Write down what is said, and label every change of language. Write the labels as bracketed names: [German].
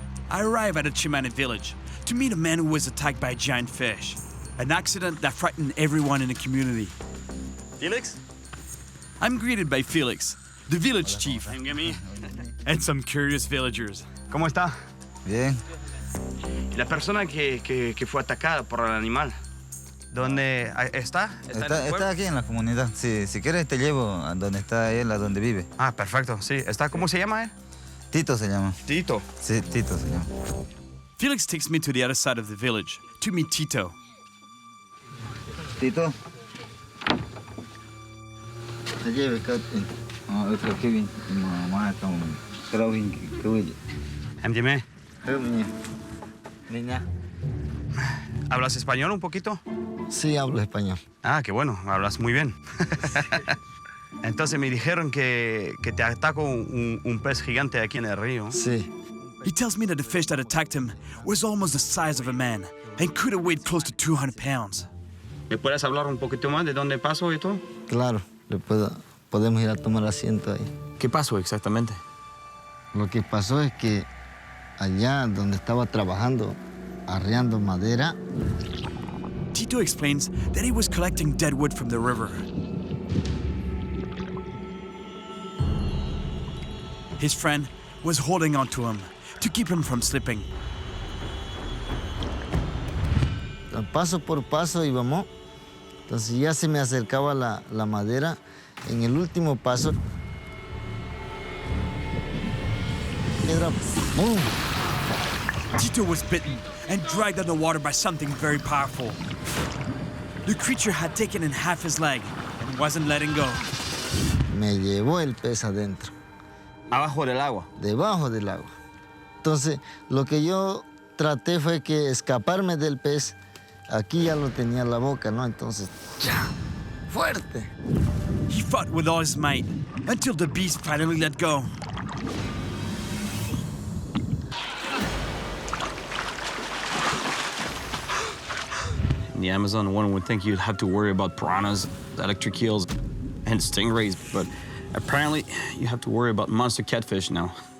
[English] I arrive at a Chimane village to meet a man who was attacked by a giant fish, an accident that frightened everyone in the community. Felix? I'm greeted by Felix, the village chief, and some curious villagers. [Spanish] ¿Cómo está? Bien. La persona que fue atacada por el animal. ¿Dónde está? Está aquí en la comunidad. Sí, si quieres te llevo a donde está él, a donde vive. Ah, perfecto, sí. ¿Está? ¿Cómo se llama él? Tito se llama. Tito. Sí, Tito se llama. [English] Felix takes me to the other side of the village to meet Tito. Tito. Se lleve Kevin. Mamá está un crowing que [Spanish] Dime. Niña. ¿Hablas español un poquito? Sí, hablo español. Ah, qué bueno. Hablas muy bien. Entonces me dijeron que te atacó un pez gigante aquí en el río. Sí. [English] He tells me that the fish that attacked him was almost the size of a man and could have weighed close to 200 pounds. [Spanish] ¿Me puedes hablar un poquito más de dónde pasó y todo? Claro, podemos ir a tomar asiento ahí. ¿Qué pasó exactamente? Lo que pasó es que allá donde estaba trabajando, arreando madera. [English] Tito explains that he was collecting dead wood from the river. His friend was holding on to him to keep him from slipping. [Spanish] Paso por paso íbamos. Entonces ya se me acercaba la madera. En el último paso, piedra, ¡boom! Tito was bitten and dragged out of the water by something very powerful. The creature had taken in half his leg and wasn't letting go. Me llevó el pez adentro. Abajo del agua. Debajo del agua. Entonces, lo que yo traté fue que escaparme del pez. Aquí ya lo tenía en la boca, ¿no? Entonces, ¡ya! ¡Fuerte! [English] He fought with all his might until the beast finally let go. In the Amazon, one would think you'd have to worry about piranhas, electric eels, and stingrays, but apparently you have to worry about monster catfish now.